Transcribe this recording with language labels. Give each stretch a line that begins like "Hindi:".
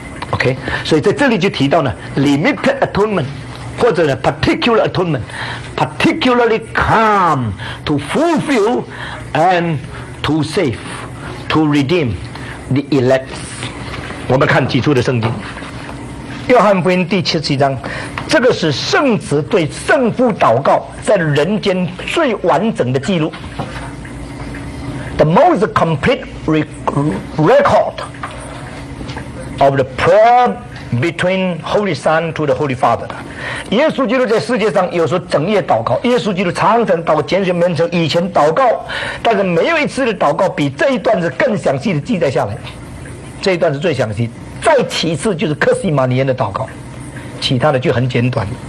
English: OK，所以在这里就提到呢 limited atonement，或者呢 particular atonement， particularly come to fulfill and to save to redeem the elect。
Chinese: 我们看几处的圣经，约翰福音第七十七章，这个是圣子对圣父祷告在人间最完整的记录。
English: The most complete record of the prayer between Holy Son to the Holy Father。
Chinese: 耶稣基督在世界上有时候整夜祷告，耶稣基督常常祷告，拣选门徒以前祷告，但是没有一次的祷告比这一段是更详细的记载下来，这一段是最详细，再其次就是克西马尼园的祷告，其他的就很简短。